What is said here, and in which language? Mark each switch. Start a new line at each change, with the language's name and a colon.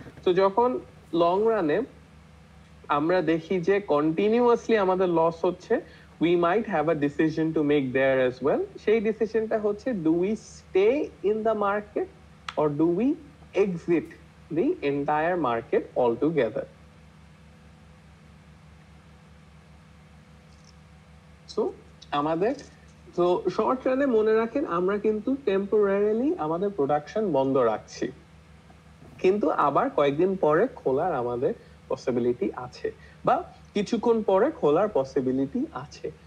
Bangla: তো যখন লং রানে আমরা দেখি যে কন্টিনিউয়াসলি আমাদের লস হচ্ছে,
English: we might have a decision to make there as well.
Bangla: সেই ডিসিশনটা হচ্ছে
English: do we stay in the market or do we exit the entire market altogether.
Bangla: So আমাদের তো শর্ট রানে মনে রাখেন আমরা কিন্তু টেম্পোরারিলি আমাদের প্রোডাকশন বন্ধ রাখছি, কিন্তু আবার কয়েকদিন পরে খোলার আমাদের পসিবিলিটি আছে বা কিছুক্ষণ পরে খোলার পসিবিলিটি আছে.